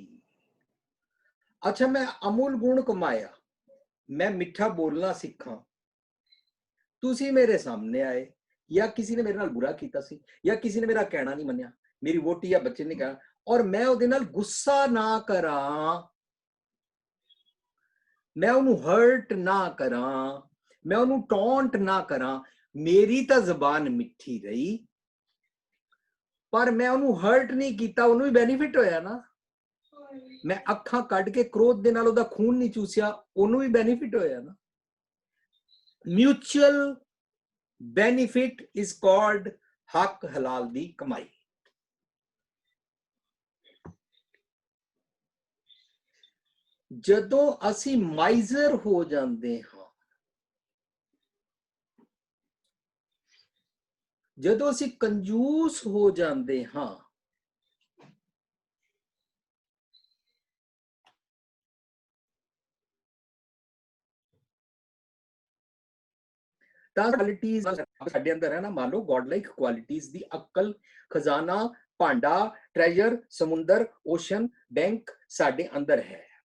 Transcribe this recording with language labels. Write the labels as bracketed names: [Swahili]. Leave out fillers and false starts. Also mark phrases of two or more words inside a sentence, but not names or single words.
[Punjabi] ਅੱਛਾ, ਮੈਂ ਅਮੂਲ ਗੁਣ ਕਮਾਇਆ, ਮੈਂ ਮਿੱਠਾ ਬੋਲਣਾ ਸਿੱਖਿਆ, ਤੁਸੀਂ ਮੇਰੇ ਸਾਹਮਣੇ ਆਏ, ਯਾ ਕਿਸੇ ਨੇ ਮੇਰੇ ਨਾਲ ਬੁਰਾ ਕੀਤਾ ਸੀ, ਯਾ ਕਿਸੇ ਨੇ ਮੇਰਾ ਕਹਿਣਾ ਨਹੀਂ ਮੰਨਿਆ, ਮੇਰੀ ਵਹੁਟੀ ਯਾ ਬੱਚੇ ਨੇ ਕਿਹਾ, ਔਰ ਮੈਂ ਉਹਦੇ ਨਾਲ ਗੁੱਸਾ ਨਾ ਕਰਾਂ, ਮੈਂ ਉਨ੍ਹਾਂ ਹਰਟ ਨਾ ਕਰਾਂ, ਮੈਂ ਉਨ੍ਹਾਂ ਟੌਂਟ ਨਾ ਕਰਾਂ, ਮੇਰੀ ਤਾਂ ਜ਼ੁਬਾਨ ਮਿੱਠੀ ਰਹੀ, ਪਰ ਮੈਂ ਉਨ੍ਹਾਂ ਹਰਟ ਨਹੀਂ ਕੀਤਾ, ਉਨ੍ਹਾਂ ਬੈਨੀਫਿਟ ਹੋਇਆ ਨਾ। ਮੈਂ ਅੱਖਾਂ ਕੱਢ ਕੇ ਕ੍ਰੋਧ ਦੇ ਨਾਲ ਉਹਦਾ ਖੂਨ ਨਹੀਂ ਚੂਸਿਆ, ਉਨ੍ਹਾਂ ਭੀ ਬੈਨੀਫਿਟ ਹੋਇਆ ਨਾ। [English] mutual benefit is called [Punjabi] ਹੱਕ ਹਲਾਲ ਦੀ ਕਮਾਈ। ਜਦੋਂ ਅਸੀਂ ਮਾਈਜ਼ਰ ਹੋ ਜਾਂਦੇ ਹਾਂ, ਜਦੋਂ ਅਸੀਂ ਕੰਜੂਸ ਹੋ ਜਾਂਦੇ ਹਾਂ, ਤਾਂ ਕੁਆਲਿਟੀਜ਼ ਸਾਡੇ ਅੰਦਰ ਹੈ ਨਾ, ਮੰਨ ਲਓ [English] God like qualities [Punjabi] ਦੀ ਅਕਲ, ਖਜ਼ਾਨਾ, ਭਾਂਡਾ, ਟ੍ਰੈਜਰ, ਸਮੁੰਦਰ, ਓਸ਼ਨ, ਬੈਂਕ ਸਾਡੇ ਅੰਦਰ ਹੈ।